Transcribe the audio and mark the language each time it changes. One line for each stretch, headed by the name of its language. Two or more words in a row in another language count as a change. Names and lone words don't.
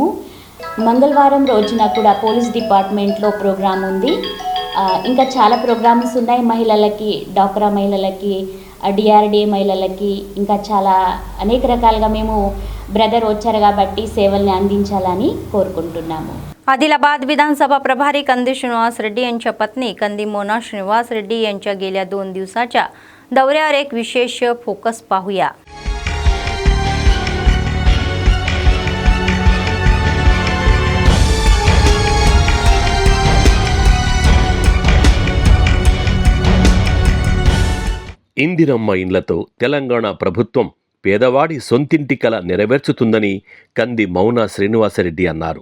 Telugu: మంగళవారం రోజున కూడా
English: police departmentlo
Telugu: ప్రోగ్రామ్ ఉంది. ఇంకా చాలా ప్రోగ్రామ్స్ ఉన్నాయి మహిళలకి, డాక్రా మహిళలకి, డిఆర్డిఏ మహిళలకి, ఇంకా చాలా అనేక రకాలుగా మేము బ్రదర్ వచ్చారు కాబట్టి సేవల్ని అందించాలని కోరుకుంటున్నాము.
Marathi: आदिलाबाद विधानसभा प्रभारी कंदी श्रीनिवास रेड्डी यांच्या पत्नी कंदी मोना श्रीनिवास रेड्डी यांच्या गेल्या 2 दिवसाच्या दौऱ्यावर एक विशेष फोकस पाहूया.
Telugu: ఇందిరమ్మ ఇండ్లతో తెలంగాణ ప్రభుత్వం పేదవాడి సొంతింటి కల నెరవేర్చుతుందని కంది మౌనా శ్రీనివాసరెడ్డి అన్నారు.